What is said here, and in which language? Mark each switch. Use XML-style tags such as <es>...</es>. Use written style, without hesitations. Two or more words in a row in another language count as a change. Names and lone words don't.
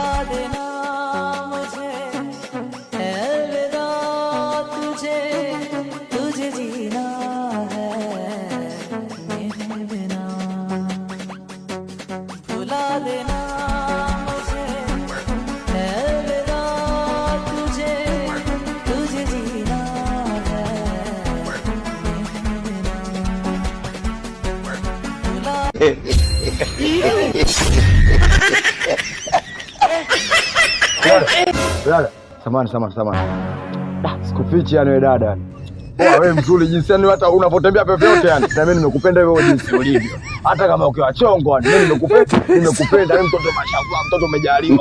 <hi>देना मुझे, अलविदा तुझे, तुझे जीना है मेरे बिना, भुला देना मुझे, अलविदा तुझे, तुझे जीना है मेरे बिना, भुला</hi> <sw>Dada, samahani. Sikufichi yani wewe dada. Wewe mzuri jinsi yani hata unapotembea vyovyote yani. Na mimi nimekupenda wewe jinsi ulivyo. Hata kama ukiwa chongo yani mimi nimekupenda wewe mtoto mashallah, mtoto umejaliwa.</sw>